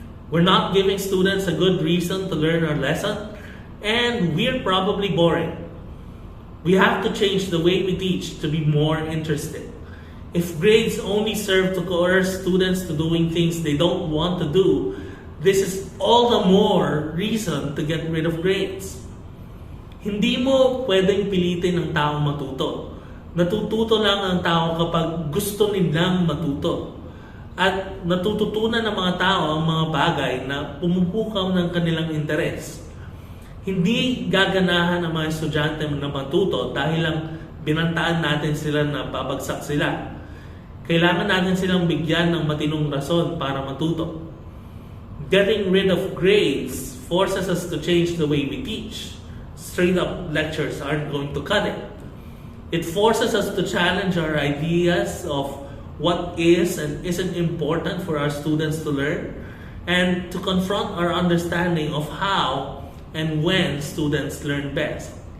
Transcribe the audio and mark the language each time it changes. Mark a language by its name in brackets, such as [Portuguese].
[English] We're not giving students a good reason to learn our lesson, and we're probably boring. We have to change the way we teach to be more interesting. If grades only serve to coerce students to doing things they don't want to do, this is all the more reason to get rid of grades. [Filipino] Hindi mo pwedeng pilitin ang taong matuto. Natututo lang ang tao kapag gusto nilang matuto. At natututunan ng mga tao ang mga bagay na pumupukaw ng kanilang interes. Hindi gaganahan ang mga estudyante na matuto dahil lang binantaan natin sila na babagsak sila. Kailangan natin silang bigyan ng matinong rason para matuto. [English] Getting rid of grades forces us to change the way we teach. Straight up lectures aren't going to cut it. It forces us to challenge our ideas of what is and isn't important for our students to learn, and to confront our understanding of how and when students learn best.